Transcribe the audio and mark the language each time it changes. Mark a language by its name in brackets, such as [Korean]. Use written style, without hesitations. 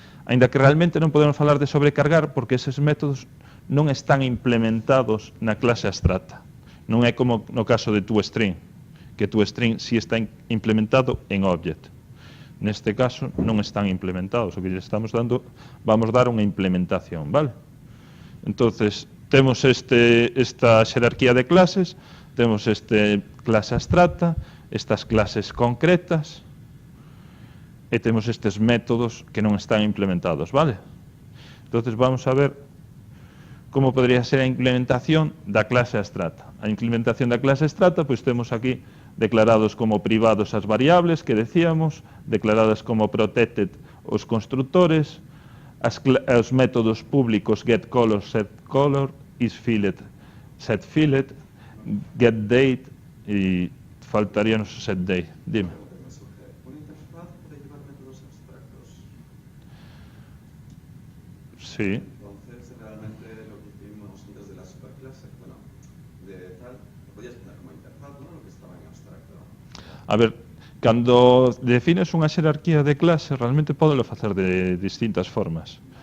[Galician] Aínda que realmente non podemos falar de sobrecargar porque eses métodos non están implementados na clase abstracta. Non é como no caso de toString, que toString sí está implementado en Object. Neste caso non están implementados, o que lle estamos dando, vamos dar unha implementación, vale? Entonces, temos esta xerarquía de clases, temos clase abstracta, estas clases concretas, e temos estes métodos que non están implementados, vale? Entonces vamos a ver como podría ser a implementación da clase abstracta. A implementación da clase abstracta, pois temos aquí declarados como privados as variables que decíamos, declaradas como protected os constructores, os métodos públicos getColor, setColor, isFillet, setFillet, getDate e faltaríanos o setDate. Dime. [Spanish] Una interfaz para llevar métodos abstractos. Sí. Entonces, realmente lo que hicimos antes de la superclase, bueno, de tal, lo podías poner como interfaz, ¿no? Lo que estaba en abstracto. [Galician] A ver, cando defines unha xerarquía de clase, realmente podelo facer de distintas formas.